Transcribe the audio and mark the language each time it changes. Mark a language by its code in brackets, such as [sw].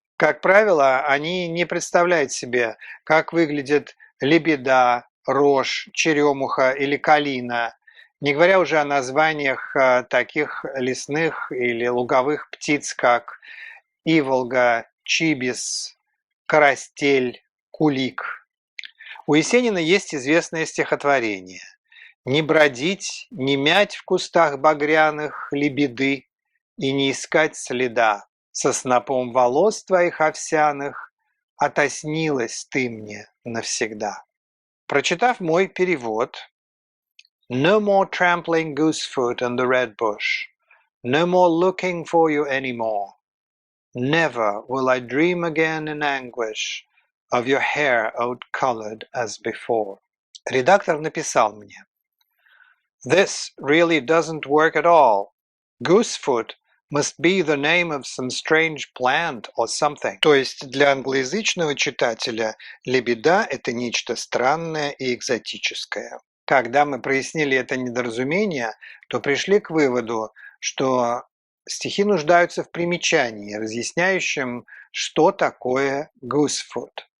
[ru] Как правило, они не представляют себе, как выглядит лебеда, рожь, черемуха или калина, не говоря уже о названиях таких лесных или луговых птиц, как иволга, чибис, карастель, кулик. У Есенина есть известное стихотворение Не бродить, не мять в кустах багряных лебеды и не искать следа. Со снопом волос твоих овсяных отоснилась ты мне навсегда. Прочитав мой перевод, [en] No more trampling goosefoot on the red bush, no more looking for you anymore. Never will I dream again in anguish of your hair out-colored as before. [ru] Редактор написал мне: [en] This really doesn't work at all. Goosefoot must be the name of some strange plant or something. [ru] То есть для англоязычного читателя лебеда – это нечто странное и экзотическое. Когда мы прояснили это недоразумение, то пришли к выводу, что стихи нуждаются в примечании, разъясняющем, что такое goosefoot.